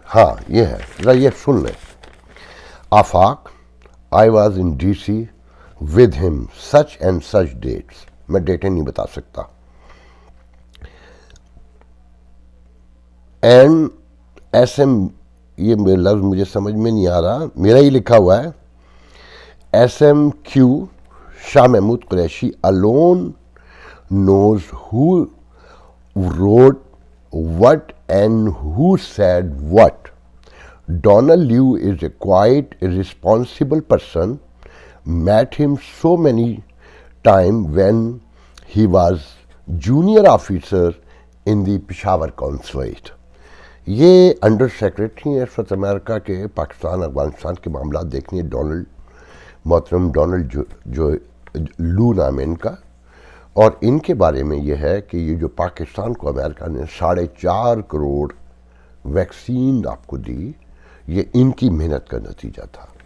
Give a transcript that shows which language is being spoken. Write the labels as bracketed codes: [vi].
[ur] ہاں یہ ہے، ذرا یہ سن لیں. [en] Afaq, I was in D C with him such and such dates. [ur] میں ڈیٹیں نہیں بتا سکتا. اینڈ ایس ایم، یہ لفظ مجھے سمجھ میں نہیں آ رہا، میرا ہی لکھا ہوا ہے. [en] S M Q Shah Mahmood Qureshi alone knows who wrote what and who said what. Donald Liu is a quite irresponsible person. Met him so many times when he was junior officer in the Peshawar consulate. [ur] یہ under secretary ہیں اس وقت امریکہ کے پاکستان افغانستان کے معاملات دیکھنی ہے. محترم Donald جو لو نام ہے ان کا. اور ان کے بارے میں یہ ہے کہ یہ جو پاکستان کو امریکہ نے 4.5 کروڑ ویکسین آپ کو دی، یہ ان کی محنت کا نتیجہ تھا.